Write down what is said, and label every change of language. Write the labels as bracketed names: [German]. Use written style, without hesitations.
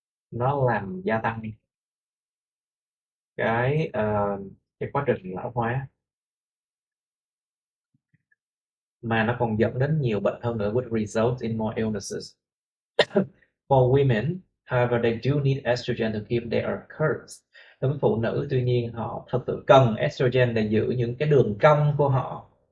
[Vietnamese] Nó làm gia tăng cái quá trình lão hóa, mà nó còn dẫn đến nhiều bệnh hơn nữa, [English] which results in more illnesses. For women, however, they do need estrogen to keep their curves. [Vietnamese] Đối với phụ nữ, tuy nhiên họ thật sự cần estrogen để giữ những cái đường cong của họ.